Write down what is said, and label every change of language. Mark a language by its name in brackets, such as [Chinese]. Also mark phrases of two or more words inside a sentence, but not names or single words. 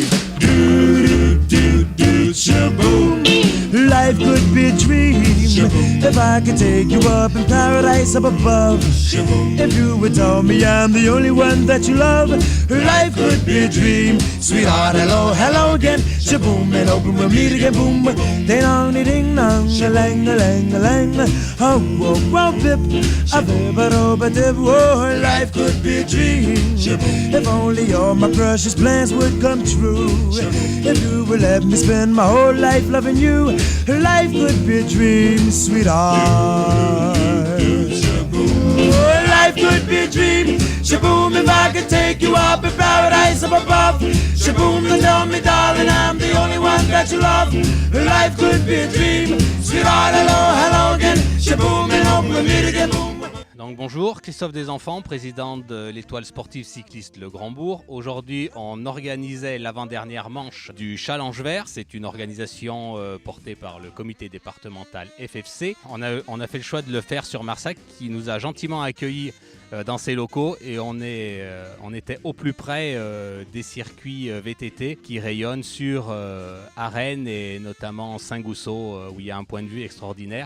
[English] Do, do, do, do, shaboom. Life could be a dream. Shaboom. If I could take you up in paradise up above. Shaboom. If you would tell me I'm the only one that you love. Life could be a dream. Sweetheart, hello, hello again. Shaboom, and hoping we'll meet again. Boom, ding dong, ding dong, a lang, a lang, a lang. Oh, oh, oh, bip, a bip, a do, a dip. Oh, life could be a dream. If only all my precious plans would come true. If you would let me spend my whole life loving you. Life could be a dream, sweetheart. Oh, life could be a dream. Shaboom, if I could take you up in paradise up above. Shaboom, then tell me, darling, I'm the only one that you love. Life could be a dream. Sweetheart, hello, hello again. Shaboom, and hope we'll meet again. Boom. [French] Donc bonjour, Christophe Desenfants, président de l'étoile sportive cycliste Le Grand-Bourg. Aujourd'hui, on organisait l'avant-dernière manche du Challenge Vert. C'est une organisation portée par le comité départemental FFC. On a fait le choix de le faire sur Marsac, qui nous a gentiment accueillis dans ses locaux, et on était au plus près des circuits VTT qui rayonnent sur Arennes et notamment Saint-Gousseau, où il y a un point de vue extraordinaire.